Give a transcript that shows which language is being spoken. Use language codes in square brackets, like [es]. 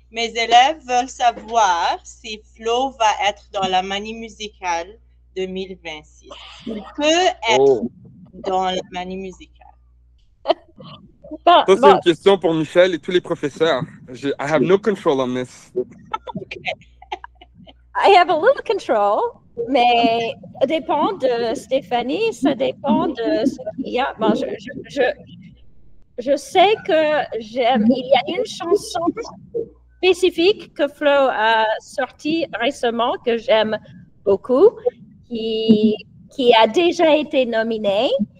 [fr] Mes élèves veulent savoir si Flo va être dans la manie musicale 2026. Il peut être dans la manie musicale. Ça, c'est une question pour Michel et tous les professeurs. [en] I have no control on this. I have a little control, [fr] mais ça dépend de Stéphanie, ça dépend de ce qu'il y a. Bon, je sais que il y a une chanson spécifique que Flo a sortie récemment que j'aime beaucoup, qui a déjà été nominée.